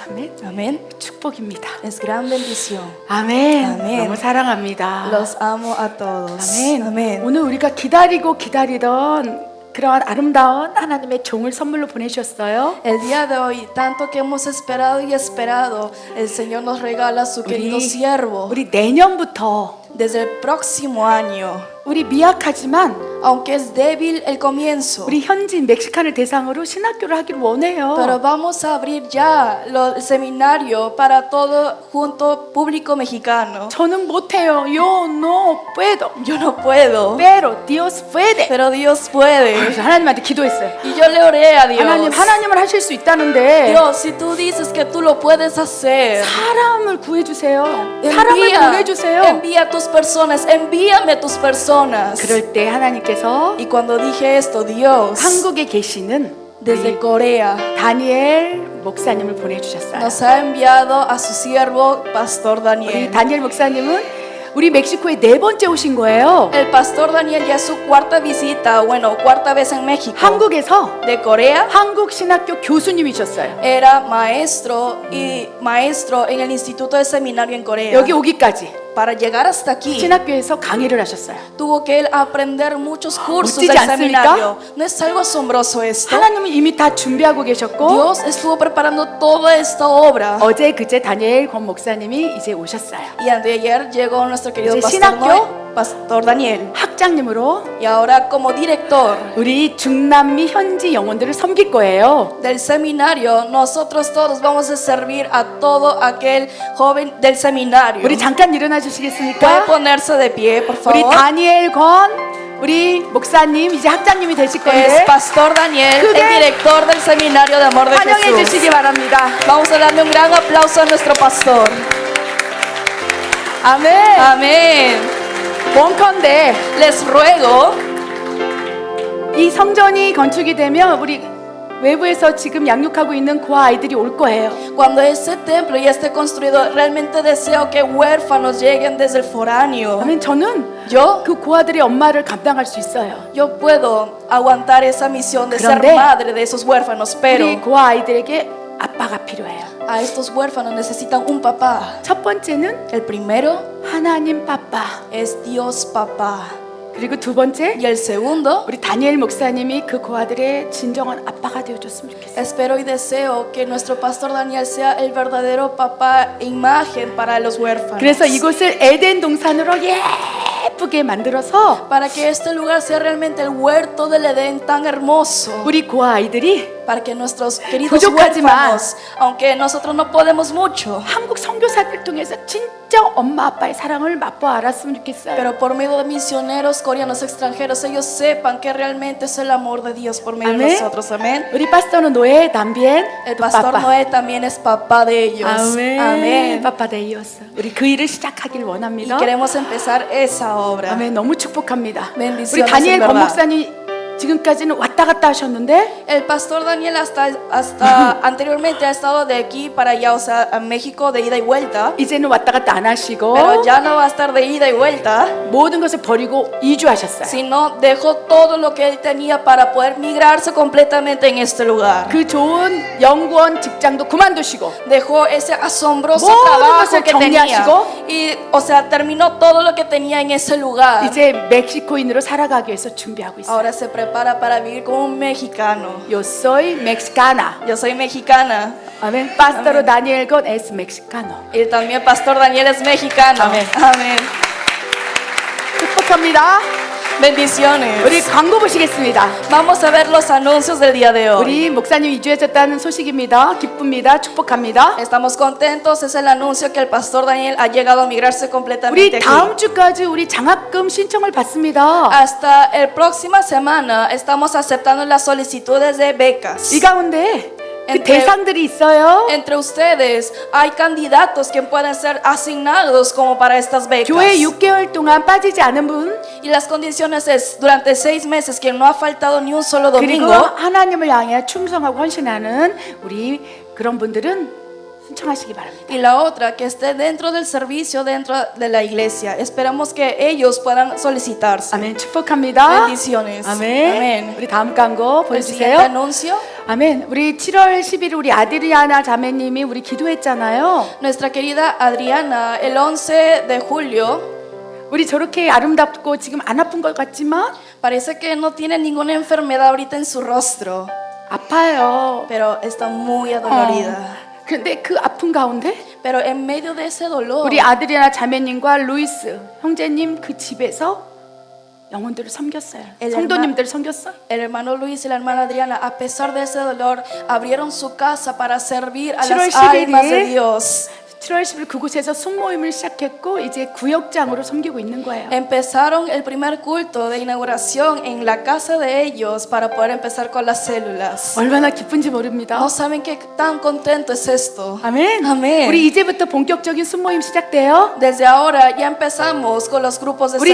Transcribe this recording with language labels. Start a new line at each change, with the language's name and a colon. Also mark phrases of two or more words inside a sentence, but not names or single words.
Korean: 아멘.
Spanish: Amén.
Korean: 축복입니다.
Spanish: Es gran bendición.
Korean: 아멘. 아멘. 너무 사랑합니다.
Spanish: Los amo a todos.
Korean: 아멘.
Spanish: Amén.
Korean: 오늘 우리가 기다리던 그런 아름다운 하나님의 종을 선물로 보내주셨어요.
Spanish: El día de hoy, tanto que hemos esperado y esperado, el Señor nos regala a su querido siervo.
Korean: 우리 내년부터
Spanish: Desde el próximo año,
Korean: 우리 미약하지만
Spanish: aunque es débil el comienzo,
Korean: 우리 현지인 멕시칸을 대상으로 신학교를 하기를 원해요.
Spanish: pero vamos a abrir ya el seminario para todo junto público mexicano.
Korean: 저는 못해요.
Spanish: Yo no puedo. Yo no puedo, Pero Dios puede. pero Dios puede.
Korean: 그래서 하나님한테 기도했어요.
Spanish: Y yo le oré a Dios.
Korean: 하나님을 하실 수 있다는데
Spanish: Dios, si tú dices que tú lo puedes hacer,
Korean: 사람을 구해주세요. 사람을 보내주세요.
Spanish: envía tus personas, envíame tus personas.
Korean: 그럴 때 하나님께서
Spanish: Y cuando dije esto, Dios,
Korean: 한국에 계시는
Spanish: desde
Korean: 우리
Spanish: Corea,
Korean: 다니엘 목사님을 보내주셨어요.
Spanish: nos ha enviado a su siervo, Pastor
Korean: 우리
Spanish: Daniel.
Korean: 다니엘 목사님은 우리 멕시코에 4번째 오신 거예요.
Spanish: El Pastor Daniel ya es su cuarta visita, bueno, cuarta vez en México.
Korean: 한국에서
Spanish: De Corea,
Korean: 한국 신학교 교수님이셨어요.
Spanish: era maestro en el Instituto de Seminario en Corea.
Korean: 여기 오기까지
Spanish: Para llegar hasta aquí,
Korean: 신학교에서 강의를 하셨어요.
Spanish: tuvo que él aprender muchos cursos
Korean: 멋지지
Spanish: del
Korean: 않습니까?
Spanish: seminario. ¿No es algo asombroso esto?
Korean: 하나님은 이미 다 준비하고 계셨고
Spanish: Dios estuvo preparando toda esta obra.
Korean: 어제 그제 다니엘 권 목사님이 이제 오셨어요.
Spanish: Y anteayer llegó nuestro querido
Korean: 이제
Spanish: Pastor
Korean: 신학교?
Spanish: Noé, Pastor Daniel.
Korean: 학장님으로
Spanish: Y ahora como director
Korean: 우리 중남미 현지 영혼들을 섬길 거예요.
Spanish: del seminario, nosotros todos vamos a servir a todo aquel joven del seminario.
Korean: 우리 잠깐 일어나
Spanish: ¿Puede
Korean: 주시겠습니까?
Spanish: ponerse de pie, por
Korean: 우리
Spanish: favor?
Korean: 다니엘 권 우리 목사님 이제 학장님이 되실
Spanish: Es
Korean: 건데
Spanish: Pastor Daniel,
Korean: 크게
Spanish: el director del seminario de amor de
Korean: 환영해
Spanish: Jesús.
Korean: 주시기 바랍니다.
Spanish: Vamos a darle un gran aplauso a nuestro pastor.
Korean: 아멘.
Spanish: Amén.
Korean: 원컨대
Spanish: Les ruego,
Korean: 이 성전이 건축이 되면 우리 외부에서 지금 양육하고 있는 그 아이들이 올 거예요.
Spanish: cuando este templo ya esté construido, realmente deseo que huérfanos lleguen desde el foráneo.
Korean: 아멘. 저는
Spanish: Yo
Korean: 그 고아들의 엄마를 감당할 수 있어요.
Spanish: puedo aguantar esa misión de ser
Korean: 그런데
Spanish: madre de esos huérfanos, pero
Korean: 우리 고아 아이들에게 아빠가 필요해요.
Spanish: a estos huérfanos necesitan un papá.
Korean: 첫 번째는
Spanish: El primero
Korean: 하나님 빠빠.
Spanish: es Dios papá.
Korean: 그리고 두 번째
Spanish: Y el segundo,
Korean: 우리 다니엘 목사님이 그 고아들의 진정한 아빠가 되어줬으면 좋겠어요.
Spanish: espero y deseo que nuestro pastor Daniel sea el verdadero papá imagen para los huérfanos.
Korean: 그래서 이곳을 에덴 동산으로 예쁘게 만들어서
Spanish: Para que este lugar sea realmente el huerto del Edén tan hermoso.
Korean: 우리 고아 아이들이
Spanish: Para que nuestros queridos
Korean: 부족하지만
Spanish: huérfanos, aunque nosotros no podemos mucho,
Korean: 한국 선교사들 통해서 진짜 엄마 아빠의 사랑을 맛보아 알았으면 좋겠어요.
Spanish: pero por medio de misioneros coreanos extranjeros, ellos sepan que realmente es el amor de Dios por medio de Amén. nosotros. Amén.
Korean: 우리
Spanish: pastor Noé también El pastor Noé también es papá de ellos.
Korean: 아멘.
Spanish: Amén. papá Dios.
Korean: 우리 그 일을 시작하길
Spanish: Y
Korean: 원합니다.
Spanish: queremos empezar esa obra.
Korean: 아멘. 너무 축복합니다. 우리
Spanish: Bendiciones
Korean: 다니엘
Spanish: en
Korean: 권
Spanish: verdad.
Korean: 목사님 지금까지는 왔다 갔다 하셨는데
Spanish: El pastor Daniel hasta anteriormente ha estado de aquí para allá, o sea, a México de ida y vuelta.
Korean: 이제는 왔다 갔다 안 하시고
Spanish: Pero ya no va a estar de ida y vuelta,
Korean: 모든 것을 버리고 이주하셨어요.
Spanish: sino dejó todo lo que él tenía para poder migrarse completamente en este lugar.
Korean: 그 좋은 연구원 직장도 그만두시고
Spanish: Dejó ese asombroso
Korean: 모든
Spanish: trabajo
Korean: 것을
Spanish: que tenía
Korean: 정리하시고
Spanish: y, o sea, terminó todo lo que tenía en ese lugar.
Korean: 이제 멕시코인으로 살아가기 위해서 준비하고 있어요.
Spanish: Ahora se prepara para vivir como un mexicano. Yo soy mexicana. Yo soy mexicana
Korean: 아멘. 파스터로 다니엘 건
Spanish: es mexicano. y también Pastor Daniel es mexicano. Amén. Amén.
Korean: 축복합니다.
Spanish: Bendiciones.
Korean: 우리 광고 보시겠습니다.
Spanish: Vamos a ver los anuncios del día de hoy.
Korean: 우리 목사님 이주하셨다는 소식입니다. 기쁩니다. 축복합니다.
Spanish: Estamos contentos, es el anuncio que el pastor Daniel ha llegado a migrarse
Korean: 우리
Spanish: completamente aquí.
Korean: 다음 주까지 우리 장학금 신청을 받습니다.
Spanish: Hasta la próxima semana estamos aceptando las solicitudes de becas.
Korean: 이 가운데 그
Spanish: entre-
Korean: 대상들이 있어요.
Spanish: Entre ustedes hay candidatos que pueden ser asignados como para estas becas.
Korean: 교회 6개월 동안 빠지지 않은 분
Spanish: Y las condiciones es durante 6 meses que no ha faltado ni un solo
Korean: 그리고
Spanish: domingo.
Korean: 하나님을 향해 충성하고 헌신하는 우리 그런 분들은 신청하시기 바랍니다.
Spanish: Y la otra, que esté dentro del servicio, dentro de la iglesia. Esperamos que ellos puedan solicitarse.
Korean: 아멘. 축복합니다.
Spanish: Bendiciones.
Korean: 아멘.
Spanish: Amén.
Korean: 우리 다음 광고
Spanish: El siguiente
Korean: 보여주세요.
Spanish: anuncio.
Korean: 아멘. 우리 7월 10일 우리 아드리아나 자매님이 우리 기도했잖아요.
Spanish: Nuestra querida Adriana, el 11 de julio,
Korean: 우리 저렇게 아름답고 지금 안 아픈 것 같지만
Spanish: parece que no tiene ninguna enfermedad ahorita en su rostro,
Korean: 아파요.
Spanish: pero está muy adolorida.
Korean: 그런데 그 아픈 가운데
Spanish: Pero en medio de ese dolor,
Korean: 우리 아드리아나 자매님과 루이스 형제님 그 집에서 영혼들을 섬겼어요. 성도님들 섬겼어.
Spanish: el hermano Luis y la hermana Adriana, a pesar de ese dolor, abrieron su casa para servir a
Korean: 7월
Spanish: las almas de
Korean: 10일
Spanish: Dios.
Korean: 7월 10일 그곳에서 순모임을 시작했고 이제 구역장으로 섬기고 있는 거예요.
Spanish: Empezaron el primer culto de inauguración en la casa de ellos para poder empezar con las células.
Korean: 얼마나 기쁜지 모릅니다.
Spanish: No saben qué tan contento es esto.
Korean: 아멘. 아멘. 우리 이제부터 본격적인 순모임 시작돼요.
Spanish: Desde ahora ya empezamos con los grupos de